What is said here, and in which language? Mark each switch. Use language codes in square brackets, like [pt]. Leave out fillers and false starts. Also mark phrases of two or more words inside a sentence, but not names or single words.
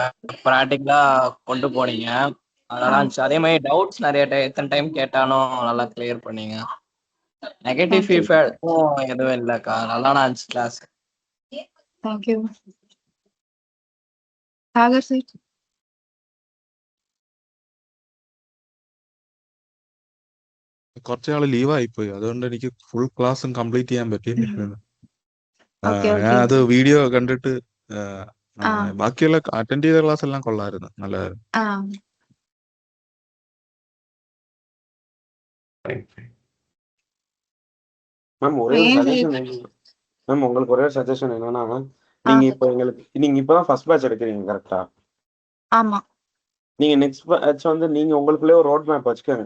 [ta] ப்ராக்டிக்கலா கொண்டு போனீங்க. நல்லா இருந்துச்சு. அதே மாதிரி டவுட்ஸ் நிறைய எத்தனை டைம் கேட்டாலும் நல்லா கிளியர் பண்ணீங்க. நெகட்டிவ் தேங்க்யூ ஃபீட்பேக்கும் எதுவும் இல்லைக்கா. நல்லா இருந்துச்சு கிளாஸ். தேங்க்யூ சாகர் சார். [ml] കുറച്ച് നാള് ലീവായിപ്പോയി. അതുകൊണ്ട് എനിക്ക് ഫുൾ ക്ലാസ്സും കംപ്ലീറ്റ് ചെയ്യാൻ പറ്റിയില്ല. ഓക്കെ ഞാൻ ഓക്കെ അത് വീഡിയോ കണ്ടിട്ട് ആ ബാക്കിയുള്ള അറ്റൻഡ് ചെയ്ത ക്ലാസ് എല്ലാം കൊള്ളായിരുന്നു. നല്ലതായിരുന്നു. ആ [ta] ஃபைன், ஃபைன். மேம் ஒரே ஒரு ஏன் சஜஷன் மேம் உங்களுக்கு ஒரே ஒரு சஜஷன் என்னன்னா, ஆ நீங்க இப்பதான் ஃபர்ஸ்ட் பேட்ச் எடுக்கிறீங்க கரெக்டா? ஆமா நீங்க நெக்ஸ்ட் பேட்ச் வந்து நீங்க உங்களுக்குள்ளே ஒரு ரோட் மேப் வச்சுக்கோங்க.